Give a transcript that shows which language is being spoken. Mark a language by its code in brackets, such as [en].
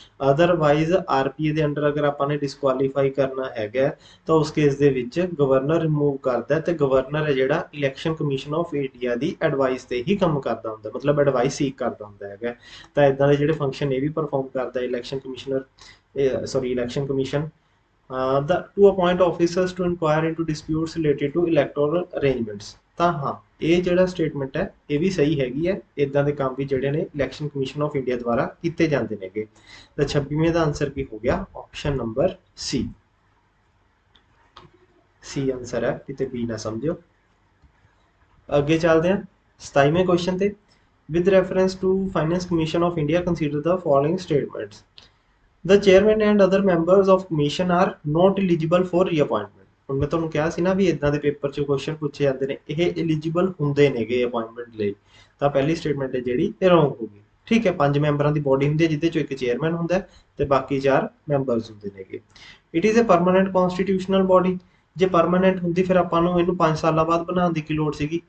[pa] Otherwise ਆਰਪੀਏ ਦੇ under ਅਗਰ ਆਪਾਂ ਨੇ ਡਿਸਕੁਆਲੀਫਾਈ ਕਰਨਾ ਹੈਗਾ ਤਾਂ ਉਸ ਕੇਸ ਦੇ ਵਿੱਚ ਗਵਰਨਰ ਰਿਮੂਵ ਕਰਦਾ, ਤੇ ਗਵਰਨਰ ਹੈ ਜਿਹੜਾ election commission of India ਦੀ advice ਤੇ ਹੀ ਕੰਮ ਕਰਦਾ ਹੁੰਦਾ, ਮਤਲਬ ਐਡਵਾਈਸ ਸੀਕ ਕਰਦਾ ਹੁੰਦਾ ਹੈਗਾ। ਤਾਂ ਇਦਾਂ ਦੇ ਜਿਹੜੇ ਫੰਕਸ਼ਨ ਇਹ ਵੀ ਪਰਫਾਰਮ ਕਰਦਾ election commissioner, election commission. [en] To appoint officers to inquire into disputes related to electoral arrangements। [pa] ਤਾਂ ਹਾਂ, ਇਹ ਜਿਹੜਾ ਸਟੇਟਮੈਂਟ ਹੈ ਇਹ ਵੀ ਸਹੀ ਹੈਗੀ ਹੈ। ਇਦਾਂ ਦੇ ਕੰਮ ਵੀ ਜਿਹੜੇ ਨੇ ਇਲੈਕਸ਼ਨ ਕਮਿਸ਼ਨ ਆਫ ਇੰਡੀਆ ਦੁਆਰਾ ਕੀਤੇ ਜਾਂਦੇ ਨੇਗੇ। ਤਾਂ 26ਵੇਂ ਦਾ ਆਨਸਰ ਕੀ ਹੋ ਗਿਆ? ਆਪਸ਼ਨ ਨੰਬਰ ਸੀ। ਸੀ ਆਨਸਰ ਹੈ, ਕਿਤੇ ਬੀ ਨਾ ਸਮਝਿਓ। ਅੱਗੇ ਚੱਲਦੇ ਹਾਂ 27ਵੇਂ ਕੁਐਸਚਨ ਤੇ। [en] With reference to finance commission of India consider the following statements. The chairman and other members of commission are not eligible for reappointment। [pa] ਹੁਣ ਮੈਂ ਤੁਹਾਨੂੰ ਕਿਹਾ ਸੀ ਨਾ ਵੀ ਇਦਾਂ ਦੇ ਪੇਪਰ 'ਚ ਕੁਐਸਚਨ ਪੁੱਛੇ ਜਾਂਦੇ ਨੇ, ਇਹ ਐਲੀਜੀਬਲ ਹੁੰਦੇ ਨੇਗੇ ਅਪਾਇੰਟਮੈਂਟ ਲਈ। ਤਾਂ ਪਹਿਲੀ ਸਟੇਟਮੈਂਟ ਹੈ ਜਿਹੜੀ ਇਹ ਰੋਂਗ ਹੋ ਗਈ। ਠੀਕ ਹੈ, 5 ਮੈਂਬਰਾਂ ਦੀ ਬੋਡੀ ਹੁੰਦੀ ਹੈ ਜਿਹਦੇ 'ਚੋਂ ਇੱਕ ਚੇਅਰਮੈਨ ਹੁੰਦਾ ਤੇ ਬਾਕੀ 4 ਮੈਂਬਰਸ ਹੁੰਦੇ ਨੇਗੇ। [en] It is a permanent constitutional body. [pa] ਜੇ ਪਰਮਾਨੈਂਟ ਹੁੰਦੀ ਫਿਰ ਆਪਾਂ ਨੂੰ ਇਹਨੂੰ 5 ਸਾਲਾਂ ਬਾਅਦ ਬਣਾਉਣ ਦੀ ਕੀ ਲੋੜ ਸੀਗੀ?